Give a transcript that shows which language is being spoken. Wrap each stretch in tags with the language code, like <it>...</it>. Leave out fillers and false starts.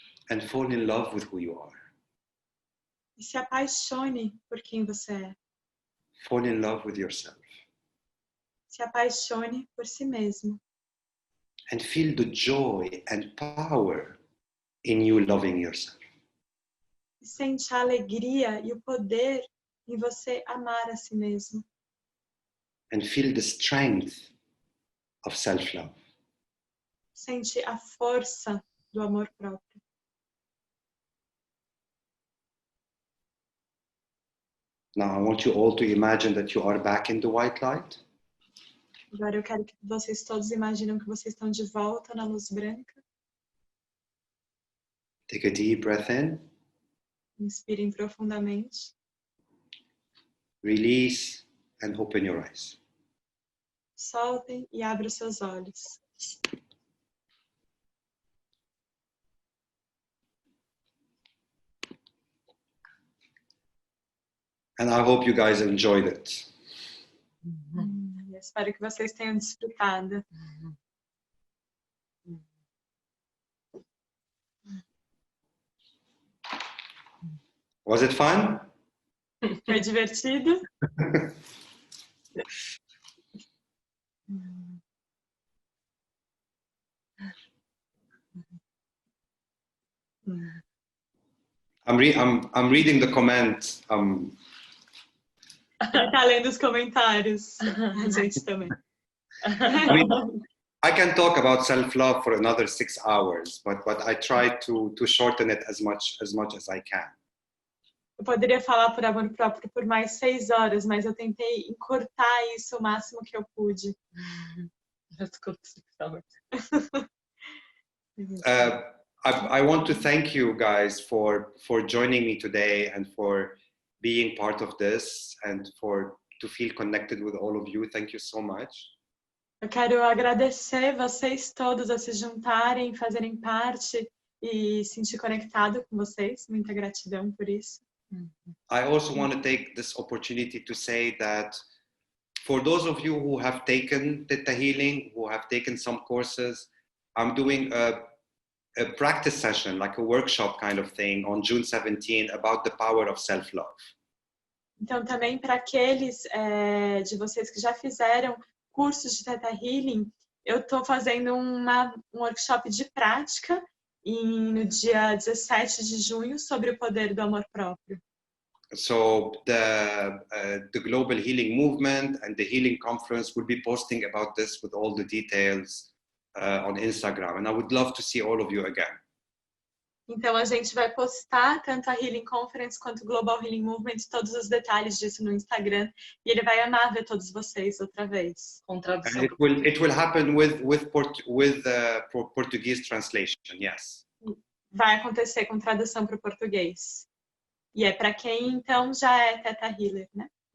<en>And fall in love with who you are.</en> <pt>E se apaixone por quem você é.</pt> <en>Fall in love with yourself.</en> <pt>Se apaixone por si mesmo.</pt> <en>And feel the joy and power in you loving yourself.</en> <pt>E sente a alegria e o poder em você amar a si mesmo.</pt> <en>And feel the strength of self-love.</en> <pt>Sente a força do amor próprio.</pt> <en>Now I want you all to imagine that you are back in the white light.</en> <pt>Agora eu quero que vocês todos imaginem que vocês estão de volta na luz branca.</pt> <en>Take a deep breath in.</en> <pt>Inspirem profundamente.</pt> <en>Release and open your eyes.</en> <pt>Soltem e abram os seus olhos.</pt> <en>And I hope you guys enjoyed it.</en> <pt>Espero que vocês tenham desfrutado.</pt> <en>Was it fun?</en> <pt>Foi divertido?</pt> <en>I'm reading the comments.</en> <pt>Ele tá lendo os comentários. A gente também.</pt> <en>I mean, I can talk about self-love for another 6 hours, but I try to shorten it as much as I can.</en> <pt>Eu poderia falar por amor próprio por mais 6 horas, mas eu tentei encurtar isso o máximo que eu pude.</pt> <en>Let's go to 6 hours. I want to thank you guys for joining me today and for being part of this and to feel connected with all of you. Thank you so much.</en> <pt>Eu quero agradecer vocês todos a se juntarem, fazerem parte e sentir conectado com vocês. Muita gratidão por isso.</pt> <en>I also want to take this opportunity to say that for those of you who have taken ThetaHealing, who have taken some courses, I'm doing a practice session, like a workshop kind of thing on June 17 about the power of self-love.</en> <pt>Então, também para aqueles de vocês que já fizeram cursos de ThetaHealing, eu estou fazendo um workshop de prática no dia 17 de junho sobre o poder do amor próprio.</pt> <en>So the Global Healing Movement and the Healing Conference will be posting about this with all the details on Instagram, and I would love to see all of you again.</en> <pt>Então a gente vai postar tanto a Healing Conference quanto o Global Healing Movement, todos os detalhes disso no Instagram, e ele vai amar ver todos vocês outra vez. Com tradução.</pt> <en>And it will happen with Portuguese translation, yes.</en> <pt>Vai acontecer com tradução para o português. E é para quem então já é Theta Healer, né?</pt>